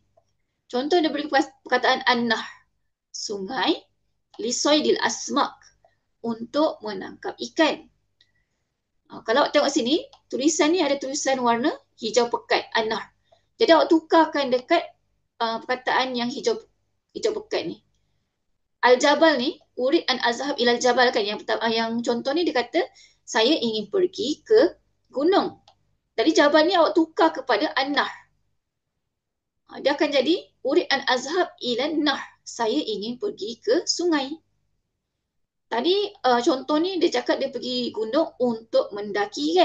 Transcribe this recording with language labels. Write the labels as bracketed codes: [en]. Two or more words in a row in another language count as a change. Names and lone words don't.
[ms] Contoh dia beri perkataan an-nahr, sungai, [ar] لصيد الأسماك, [ms] untuk menangkap ikan. Kalau awak tengok sini, tulisan ni ada tulisan warna hijau pekat, an-nahr. Jadi awak tukarkan dekat perkataan yang hijau pekat ni. Al-Jabal ni, [ar] أريد أن أذهب إلى الجبل kan. [ms] Yang contoh ni dia kata, saya ingin pergi ke gunung. Jadi Jabal ni awak tukar kepada an-nahr. Dia akan jadi [ar] أريد أن أذهب إلى النهر. [ms] Saya ingin pergi ke sungai. Tadi contoh ni dia cakap dia pergi gunung untuk mendaki kan.